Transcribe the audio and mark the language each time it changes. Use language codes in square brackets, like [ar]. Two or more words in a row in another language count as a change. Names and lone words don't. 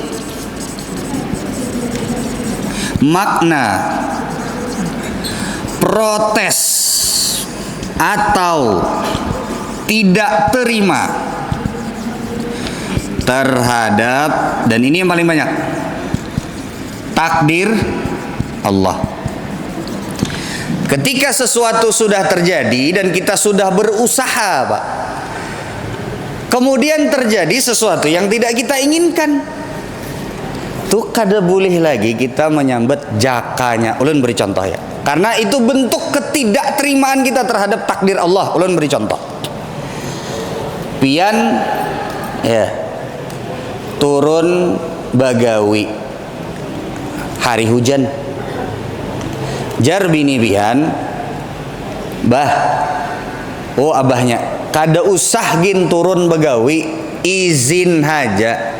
[id] makna protes atau tidak terima terhadap, dan ini yang paling banyak, takdir Allah. Ketika sesuatu sudah terjadi dan kita sudah berusaha, Pak, kemudian terjadi sesuatu yang tidak kita inginkan, tuh kada boleh lagi kita menyambut jakanya. Ulun beri contoh ya, karena itu bentuk ketidakterimaan kita terhadap takdir Allah. Ulun beri contoh. [bjn] Pian ya turun Bagawi hari hujan, jar bini pian, bah, oh abahnya kada usah gin turun Bagawi, izin haja.